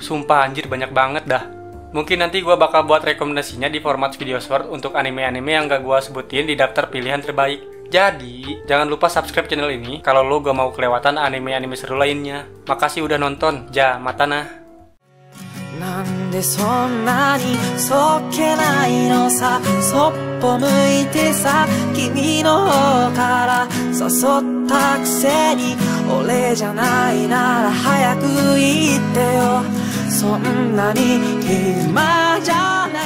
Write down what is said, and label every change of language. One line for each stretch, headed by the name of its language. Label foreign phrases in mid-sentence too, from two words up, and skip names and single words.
Indonesian: Sumpah anjir, banyak banget dah. Mungkin nanti gua bakal buat rekomendasinya di format video short untuk anime-anime yang gak gua sebutin di daftar pilihan terbaik. Jadi, jangan lupa
English: subscribe channel
Indonesian: ini kalau lo gak mau kelewatan anime-anime seru lainnya. Makasih udah nonton.
Japanese: じゃ、またな. なんでそんなにそっけないのさ、そっぽ向いてさ、君の方から誘ったくせに、俺じゃないなら早く言ってよ。そんなに暇じゃ